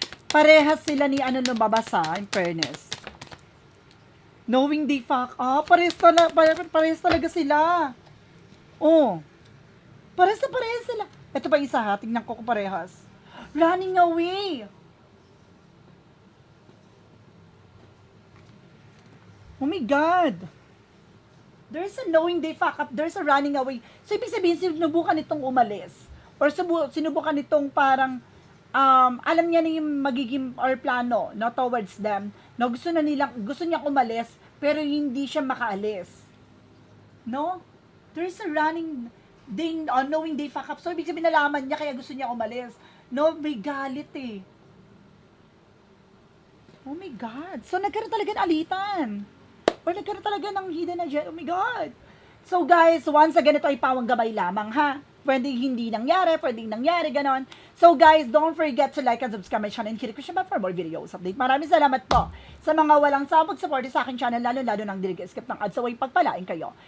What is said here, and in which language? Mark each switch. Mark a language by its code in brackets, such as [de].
[tl] Parehas sila ni ano lumabasa, in fairness. [en] Knowing they fuck up, [tl] parehas talaga sila. Oh. Parehas sila. Ito pa isa ha, tingnan ko kung parehas. Running away. [en] Oh my God. There's a knowing they fuck up, there's a running away. [tl] So, ibig sabihin, sinubukan itong umalis. Or sinubukan itong parang, alam niya na yung magiging or plano, no, towards them. No, gusto niya umalis, pero hindi siya makaalis. No? [en] There's a running, knowing they fuck up. So, [tl] ibig sabihin, nalaman niya, kaya gusto niya umalis. No, may galit eh. [en] Oh my God. [tl] So, nagkaroon talaga ng alitan. Or nagkaroon talaga ng hidden agenda. [en] Oh my God. [tl] So, guys, once again, ito ay pawang gabay lamang, ha? Pwedeng hindi nangyari, pwedeng nangyari, ganon. [en] So, guys, don't forget to like and subscribe my channel and [tl] hit ko siya [en] for more videos update. [tl] Maraming salamat po sa mga walang sabog support sa aking channel, lalo-lalo nang skip ng ads away pagpalain kayo.